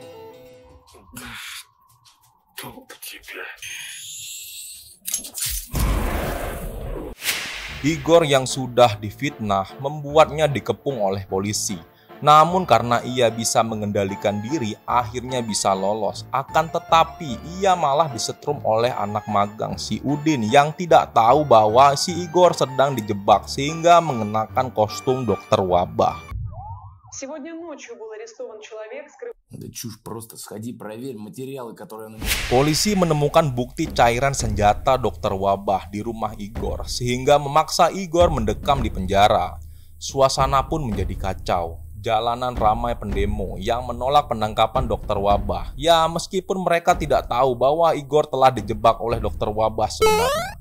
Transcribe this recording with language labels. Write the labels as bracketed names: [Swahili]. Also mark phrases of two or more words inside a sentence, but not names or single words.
[Indonesian] Igor yang sudah difitnah membuatnya dikepung oleh polisi. Namun karena ia bisa mengendalikan diri, akhirnya bisa lolos. Akan tetapi ia malah disetrum oleh anak magang si Udin yang tidak tahu bahwa si Igor sedang dijebak sehingga mengenakan kostum dokter wabah. [Russian] Сегодня ночью был арестован человек, Да чушь просто. Сходи, проверь материалы, которые на... [Indonesian] Polisi menemukan bukti cairan senjata dokter wabah di rumah Igor sehingga memaksa Igor mendekam di penjara. Suasana pun menjadi kacau. Jalanan ramai pendemo yang menolak penangkapan dokter wabah. Ya, meskipun mereka tidak tahu bahwa Igor telah dijebak oleh dokter wabah sebenarnya.